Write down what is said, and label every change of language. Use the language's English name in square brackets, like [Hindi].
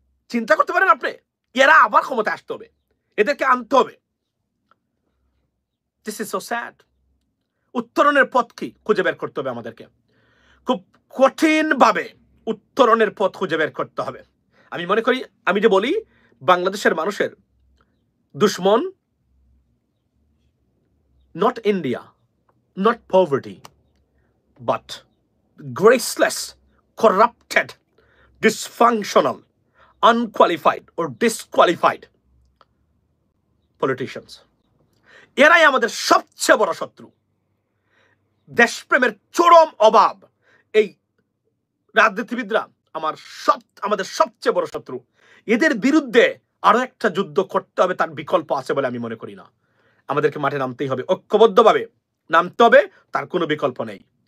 [Bangla] চিন্তা করতে পারেন আপনি, এরা আবার ক্ষমতায় আসতে হবে, এদেরকে আনতে হবে। [English] This is so sad. [Bangla] উত্তরণের পথ কি খুঁজে বের করতে হবে আমাদেরকে। খুব কঠিনভাবে উত্তরণের পথ খুঁজে বের করতে হবে। আমি মনে করি, আমি যে বলি বাংলাদেশের মানুষের দুশ্মন [English] not India, not poverty, but graceless, corrupted, dysfunctional, unqualified or disqualified politicians. [Bangla] এরাই আমাদের সবচেয়ে বড় শত্রু। দেশপ্রেমের চরম অভাব এই রাজনীতিবিদরা আমাদের সবচেয়ে বড় শত্রু। এদের বিরুদ্ধে আরো একটা যুদ্ধ করতে হবে, তার বিকল্প আছে বলে আমি মনে করি না। আমাদেরকে মাঠে নামতেই হবে, ঐক্যবদ্ধভাবে নামতে হবে, তার কোনো বিকল্প নেই।